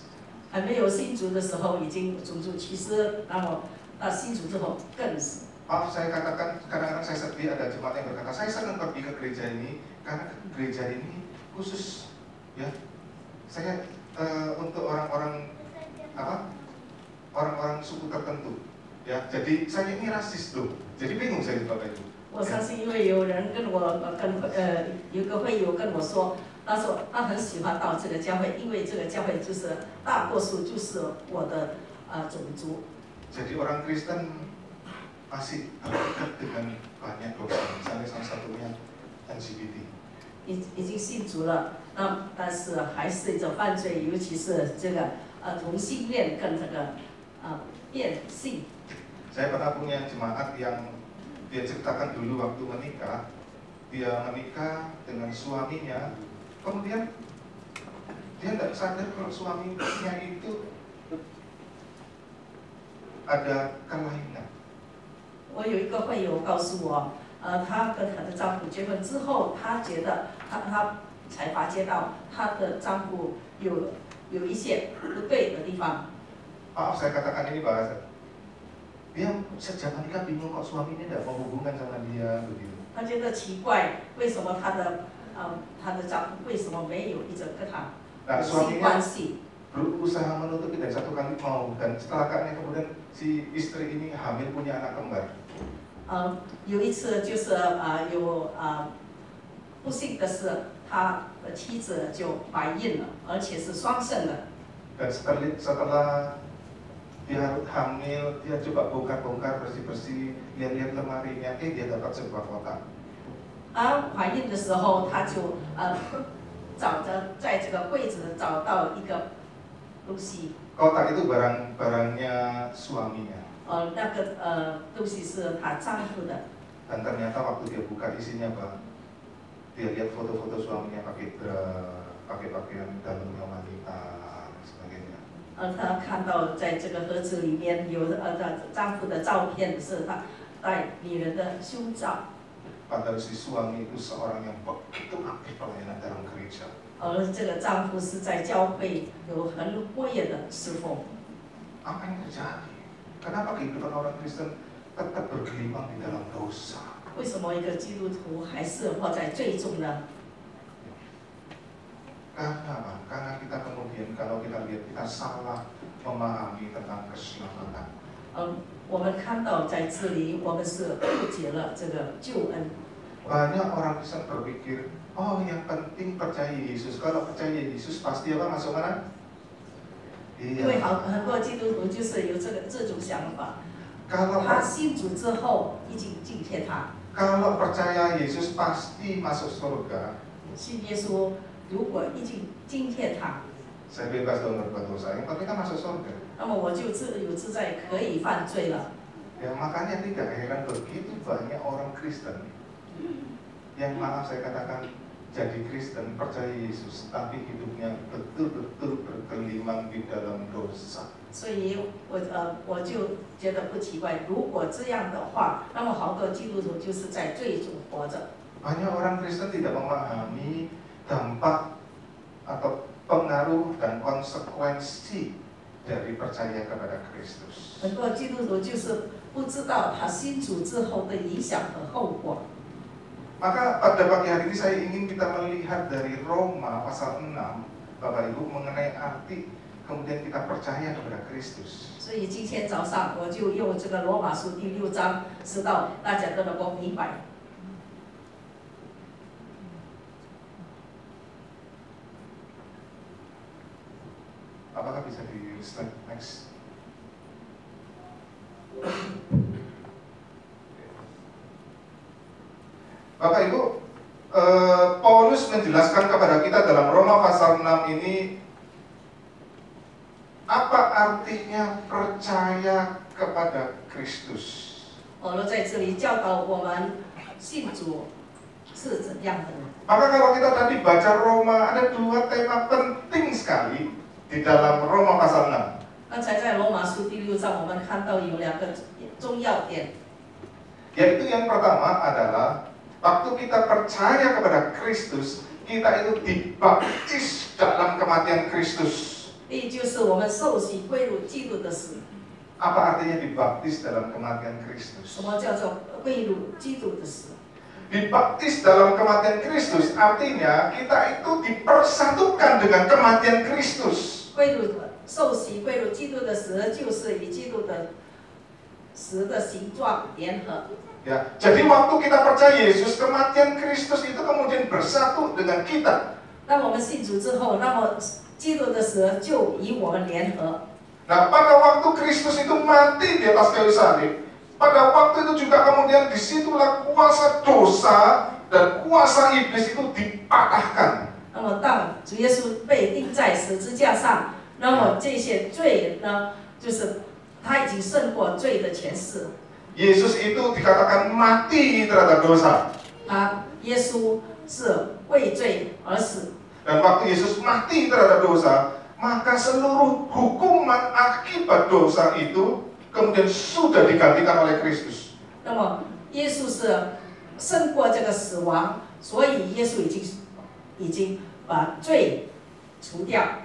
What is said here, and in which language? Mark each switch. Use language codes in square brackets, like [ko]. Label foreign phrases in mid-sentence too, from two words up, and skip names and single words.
[zh] 还没有信主的时候已经种族歧视，那么到信主之后更是。 [id] Maaf saya katakan kadang-kadang saya sedih ada jemaat yang berkata saya senang pergi ke gereja ini karena gereja ini khusus ya. Saya untuk orang-orang orang-orang suku tertentu ya. Jadi saya ini rasis tuh. Jadi bingung saya Bapak Ibu. [zh] 我相信，因为有人跟我有个会友跟我说，他说他很喜欢到这个教会，因为这个教会就是大多数就是我的种族。 [id] Jadi orang Kristen masih dekat dengan banyak dosa. Misalnya salah satunya LGBT. [zh] 已经信主了，但是还是着犯罪，尤其是这个同性恋跟这个变性。 [id] Saya pernah punya jemaat yang dia ceritakan dulu waktu menikah, dia menikah dengan suaminya, kemudian dia tidak sadar kalau suaminya itu ada kelainan. [zh] 我有一个会友告诉我，她跟她的丈夫结婚之后，她觉得她才发觉到她的丈夫有一些不对的地方。 [id] Maaf saya katakan ini bahasa. Dia sejak menikah bingung kok suaminya tidak mau hubungan sama dia begitu. [zh] 她觉得奇怪，为什么她的丈夫为什么没有一直跟她性关系？ [id] Berusaha menutupi dan satu kali mau dan celakanya kemudian si istri ini hamil punya anak kembar. [zh] 有一次就是不幸的是，他的妻子就怀孕了，而且是双生的。 [id] Dan setelah dia hamil, dia coba bongkar-bongkar bersih-bersih, lihat-lihat lemarinya, dia dapat sebuah kotak. [zh] 怀孕的时候，他就找着在这个柜子找到一个东西。 [id] Kotak itu barang-barangnya suaminya. [zh] 那个东西是她丈夫的。 [id] Dan ternyata waktu dia buka isinya apa? Dia lihat foto-foto suaminya pakai pakaian dalamnya wanita dan sebagainya. [zh] 她看到在这个盒子里面有丈夫的照片，是她带女人的胸罩。 [id] Padahal si suami itu seorang yang begitu aktif pelayanan dalam gereja. [zh] 而这个丈夫是在教会有很活跃的侍奉。 [id] Apa yang terjadi? Kenapa kehidupan orang Kristen tetap bergelimang di dalam dosa? [zh] 为什么一个基督徒还是活在罪中呢？ [id] Karena apa? Karena kita kemudian kalau kita lihat kita salah memahami tentang keselamatan. [zh] 我们看到在这里，我们是误解了这个救恩。 [id] Banyak orang Kristen berpikir, oh yang penting percaya Yesus. Kalau percaya Yesus pasti apa masuk mana? [zh] 因为很多基督徒就是有这种想法， [id] Kalau [zh] 他信主之后已经敬天堂， [id] kalau percaya Yesus pasti masuk surga. [zh] 信耶稣如果已经敬天堂， [id] Saya bebas dong berbuat dosa. Yang penting kan masuk surga. [zh] 那么我就自由自在可以犯罪了。 [id] Ya makanya tidak heran begitu banyak orang Kristen yang maaf saya katakan jadi Kristen percaya Yesus tapi hidupnya betul-betul bergelimang di dalam dosa. [zh] 所以我就觉得不奇怪，如果这样的话，那么好多基督徒就是在罪中活着。 [id] Banyak orang Kristen tidak memahami dampak atau pengaruh dan konsekuensi dari percaya kepada Kristus. [zh] 很多基督徒就是不知道他信主之后的影响和后果。 [id] Maka pada pagi hari ini saya ingin kita melihat dari Roma pasal 6, Bapak Ibu, mengenai arti kemudian kita percaya kepada Kristus. [zh] 所以今天早上我就用这个罗马书第6章，使到大家都能够明白。 [id] Apakah bisa di [en] slide next? [id] Bapak Ibu, Paulus menjelaskan kepada kita dalam Roma pasal 6 ini apa artinya percaya kepada Kristus. [zh] 保罗在这里教导我们信主是怎样的。 [id] Maka kalau kita tadi baca Roma, ada dua tema penting sekali di dalam Roma pasal 6. [zh] 刚才在罗马书第6章，我们看到有2个重要点， [id] Yaitu yang pertama adalah waktu kita percaya kepada Kristus, kita itu dibaptis dalam kematian Kristus. [zh] 第一就是我们受洗归入基督的死。 [id] Apa artinya dibaptis dalam kematian [zh] 什 [id] Kristus? [zh] 么叫做归入基督的死？ [id] Dibaptis dalam kematian Kristus artinya kita itu dipersatukan dengan kematian Kristus. [zh] 归入受洗归入基督的死，就是与基督的死的形状联合。 [id] Ya, jadi waktu kita percaya Yesus, kematian Kristus itu kemudian bersatu dengan kita. [zh] 当我们信主之后，那么基督的死就与我们联合。 [id] Nah, pada waktu Kristus itu mati di atas kayu salib, pada waktu itu juga kemudian disitulah kuasa dosa dan kuasa iblis itu dipatahkan. [zh] 那么当主耶稣被钉在十字架上，那么这些罪呢，就是他已经胜过罪的权势。 [id] Yesus itu dikatakan mati terhadap dosa. [zh] 耶稣是为罪而死。 [id] Dan waktu Yesus mati terhadap dosa, maka seluruh hukuman akibat dosa itu kemudian sudah digantikan oleh Kristus. [zh] 那么耶稣是胜过这个死亡，所以耶稣已经把罪除掉。